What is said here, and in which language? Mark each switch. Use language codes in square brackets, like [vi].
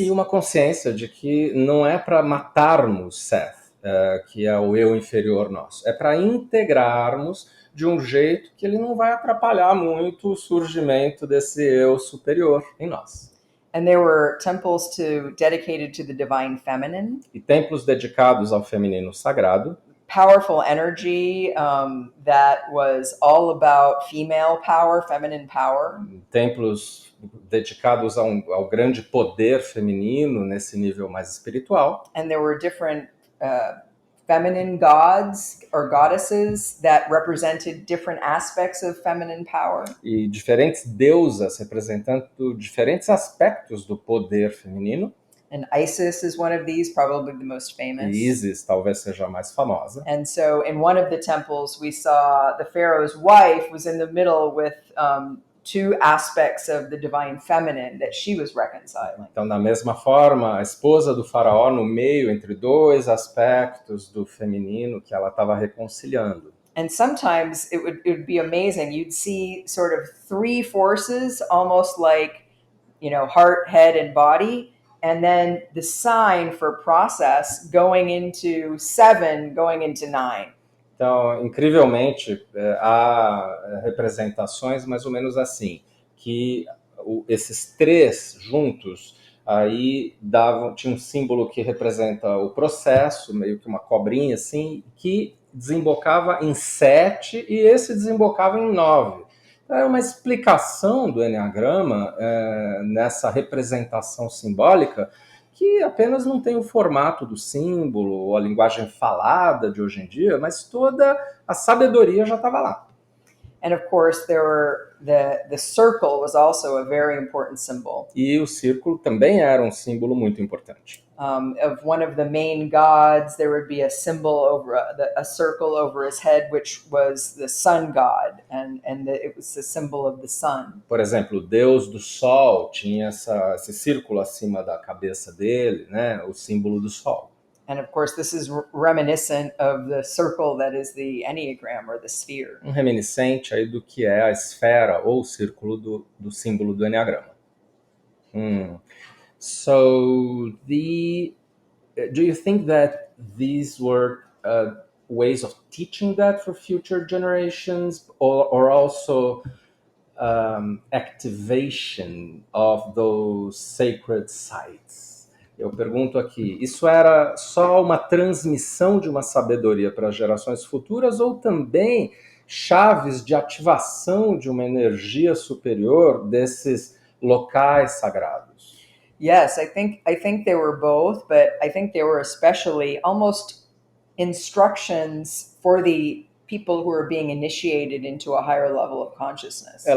[pt] E uma consciência de que não é para matarmos Seth, que é o eu inferior nosso. É para integrarmos de um jeito que ele não vai atrapalhar muito o surgimento desse eu superior em nós. [en] And there were temples dedicated to the divine feminine. [pt] E templos dedicados ao feminino sagrado. [en] Powerful energy that was all about female power, feminine power. [pt] Templos dedicados ao grande poder feminino nesse nível mais espiritual. [en] And there were different feminine gods or goddesses that represented different aspects of feminine power. [pt] E diferentes deusas representando diferentes aspectos do poder feminino. [en] And Isis is one of these, probably the most famous. [pt] E Isis talvez seja a mais famosa. [en] And so in one of the temples we saw the Pharaoh's wife was in the middle with two aspects of the divine feminine that she was reconciling. [pt] Então, da mesma forma, a esposa do faraó no meio entre dois aspectos do feminino que ela estava reconciliando. [en] And sometimes it would be amazing. You'd see sort of three forces, almost like, heart, head, and body, and then the sign for process going into 7, going into 9. [pt] Então, incrivelmente, há representações mais ou menos assim, que esses três juntos, aí tinha um símbolo que representa o processo, meio que uma cobrinha assim, que desembocava em 7 e esse desembocava em 9. Então, é uma explicação do Eneagrama nessa representação simbólica que apenas não tem o formato do símbolo ou a linguagem falada de hoje em dia, mas toda a sabedoria já estava lá. [en] And of course, the circle was also a very important symbol. [pt] E o círculo também era um símbolo muito importante. [en] Of one of the main gods, there would be a symbol over a circle over his head, which was the sun god, and it was the symbol of the sun. [pt] Por exemplo, o deus do sol tinha esse círculo acima da cabeça dele, né? O símbolo do sol. [en] And of course, this is reminiscent of the circle that is the Enneagram or the sphere. [pt] Um reminiscente aí do que é a esfera ou o círculo do símbolo do Eneagrama. [en] So, do you think that these were ways of teaching that for future generations, or also activation of those sacred sites? [pt] Eu pergunto aqui, isso era só uma transmissão de uma sabedoria para gerações futuras ou também chaves de ativação de uma energia superior desses locais sagrados? [en] Yes, I think they were both, but I think they were especially almost instructions for the people who are being initiated into a higher level of consciousness.